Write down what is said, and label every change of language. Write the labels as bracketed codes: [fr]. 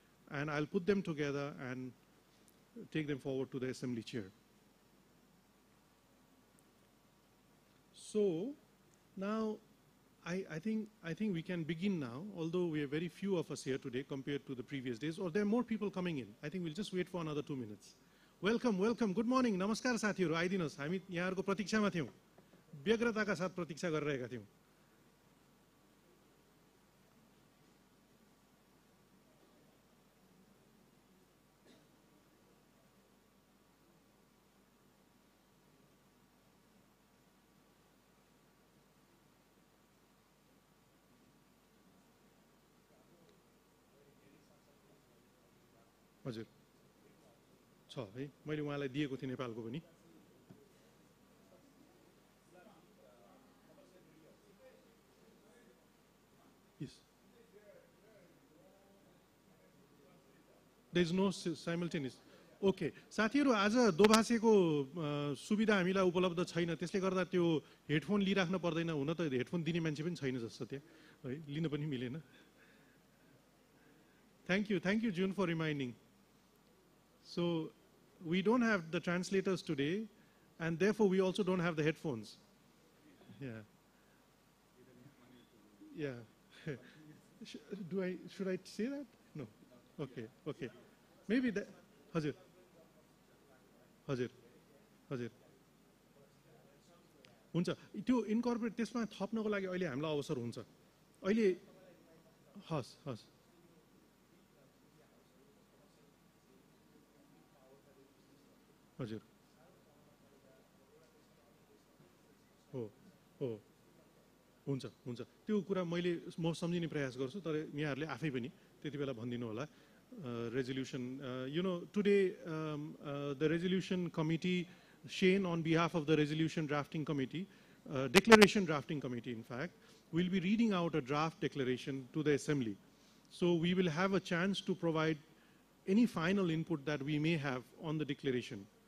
[en] And I'll put them together and take them forward to the Assembly Chair. So now I think we can begin now, although we are very few of us here today compared to the previous days, or there are more people coming in. I think we'll just wait for another 2 minutes. Welcome, welcome. Good morning. [ne] Namaskar साथीहरु, आइदिनुस्. हामी यहाँहरुको प्रतीक्षामा थियौं. व्यग्रताका साथ प्रतीक्षा गरिरहेका थियौं. हजुर छ है मैले उहाँलाई दिएको थिएँ नेपालको पनि [en] Yes. There is no simultaneous. Okay. [ne] साथीहरु आज दोभाषीको सुविधा हामीलाई उपलब्ध छैन, त्यसले गर्दा त्यो हेडफोन लिइराख्न पर्दैन, हुन त हेडफोन दिने मान्छे पनि छैन जस्तो त्यहाँ है, लिन पनि मिलेन. [en] Thank you June for reminding. So we don't have the translators today, and therefore we also don't have the headphones. Yeah. Yeah. Should I say that? No. Okay. Maybe that. Hazir. [ne] हुन्छ त्यो incorporate त्यसमा थप्नको लागि अहिले हामीलाई अवसर हुन्छ अहिले हस् हजुर हो हुन्छ त्यो कुरा म सम्झिने प्रयास गर्छु तर यहाँहरूले आफै पनि त्यति बेला भनिदिनु होला resolution. [en] Today the resolution committee, Shane on behalf of the resolution drafting committee, declaration drafting committee in fact, will be reading out a draft declaration to the assembly. So we will have a chance to provide any final input that we may have on the declaration.